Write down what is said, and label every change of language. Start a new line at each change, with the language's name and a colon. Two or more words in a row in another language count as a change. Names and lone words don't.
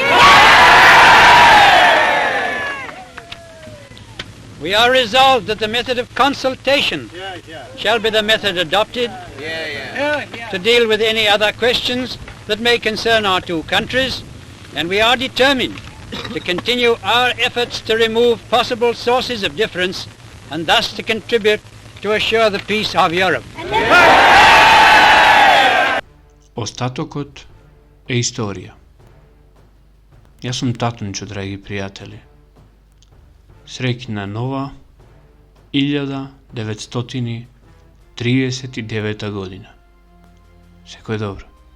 English: We are resolved that the method of consultation shall be the method adopted to deal with any other questions that may concern our two countries, and we are determined to continue our efforts to remove possible sources of difference and thus to contribute to assure the peace of Europe.
Macedonian: Остатокот е историја. Јас сум Татунчо, драги пријатели. Среќна нова 1939 година. Секој добро.